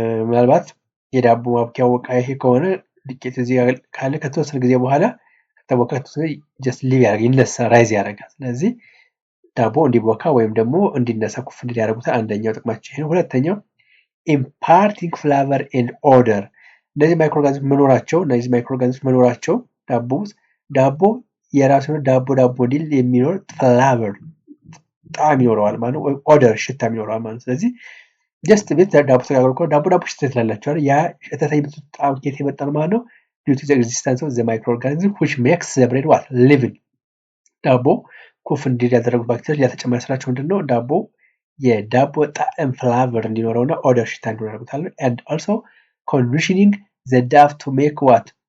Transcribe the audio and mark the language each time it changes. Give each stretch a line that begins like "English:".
Amharic: ምናልባት የዳቦ ማብኪያ ወቃ ይሄ ከሆነ ዱቄት እዚህ ካለ ከተወሰነ ጊዜ በኋላ ከተቦካ just ሊቭ ይነሳ፣ ራይዝ ያደርጋል። ስለዚህ ዳቦ እንዲቦካ ወይም ደግሞ እንዲነሳ ኩፍ እንዲል ያደርጉታል። አንደኛው ጥቅማቸው ይሄ ነው። ሁለተኛው
English: imparting flavor and odor።
Amharic: እነዚህ ማይክሮኦርጋኒዝም መኖራቸው ዳቦ የራሱ ዳቦ እንዲል የሚኖር ፍላቨር ጣዕም ይኖረዋል ማለት ነው። ወይ ኦደር ሽታ ይኖረዋል ማለት ነው። ስለዚህ just ቤት ዳቦ ተጋግሮ ዳቦ ሽታ ትላላችሁ አይደል? ያ ሽታ ጣዕም ከየት ይመጣል ማለት ነው?
English: due to the existence of the microorganism which makes the bread what?
Amharic: living። ዳቦ ኩፍ እንዲል ያደረጉት ባክቴሪያ ያተጨመረ ስራቸው ምንድነው? የዳቦ ጣዕም ፍላቨር እንዲኖረውና ኦደር ሽታ እንዲኖረው ያደርጉታል።
English: and also conditioning the dough to make what?